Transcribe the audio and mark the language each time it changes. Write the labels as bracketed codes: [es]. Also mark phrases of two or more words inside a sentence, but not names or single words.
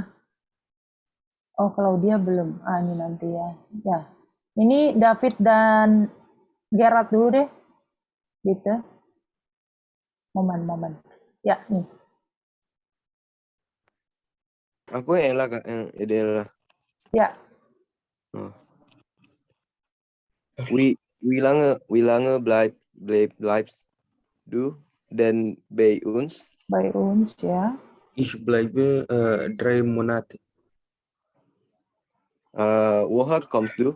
[id] Oh, Claudia belum. Ini nanti ya. Ya. Ini David dan Gerard dulu deh. Gitu. Momen. Ya, nih. Aku Ella Kak, yang Ella. Ya. Oh. [de] Wie lange bleibst du denn bei uns? Bei uns, ja. Ich bleibe 3 Monate. Woher kommst du?